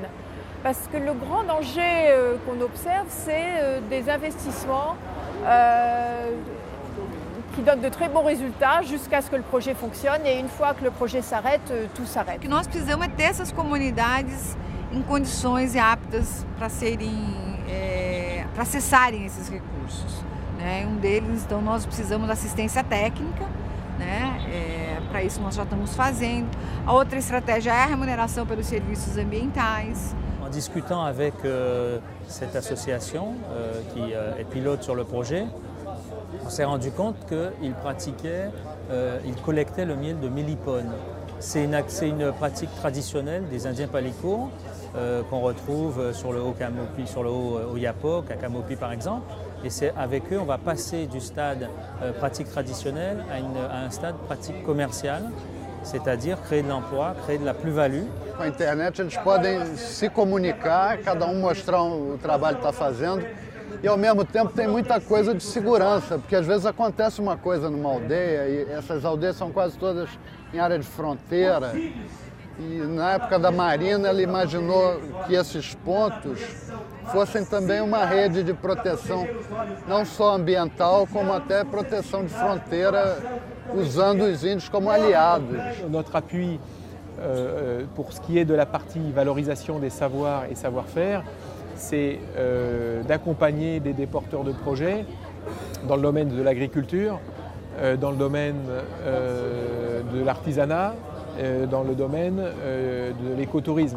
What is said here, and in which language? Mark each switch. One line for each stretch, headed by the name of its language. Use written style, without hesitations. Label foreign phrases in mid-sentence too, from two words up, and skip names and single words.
French: Parce que le grand danger qu'on observe, c'est des investissements qui donnent de très bons résultats jusqu'à ce que le projet fonctionne et une fois que le projet s'arrête, tout s'arrête.
Portuguese: O que nós precisamos é ter essas comunidades em condições e aptas para para acessarem esses recursos, né? Deles, então, nós precisamos de assistência técnica, né? Para isso nós já estamos fazendo. A outra estratégia é a remuneração pelos serviços ambientais.
French: En discutant avec cette association qui est pilote sur le projet, on s'est rendu compte qu'ils ils collectaient le miel de mélipone. C'est une pratique traditionnelle des Indiens Palico qu'on retrouve sur le Haut-Camopi, sur le Haut-Oyapok, à Camopi par exemple. Et c'est avec eux, on va passer du stade pratique traditionnelle à un stade pratique commerciale, c'est-à-dire créer de l'emploi, créer de la plus-value.
Portuguese: Com a internet eles podem se comunicar, cada mostrar o trabalho que está fazendo e ao mesmo tempo tem muita coisa de segurança, porque às vezes acontece uma coisa numa aldeia e essas aldeias são quase todas em área de fronteira. E na época da Marina ela imaginou que esses pontos fossem também uma rede de proteção, não só ambiental, como até proteção de fronteira, usando os índios como aliados.
French: Notre appui pour ce qui est de la partie valorisation des savoirs et savoir-faire, c'est d'accompagner des porteurs de projets dans le domaine de l'agriculture, dans le domaine de l'artisanat, dans le domaine de l'écotourisme.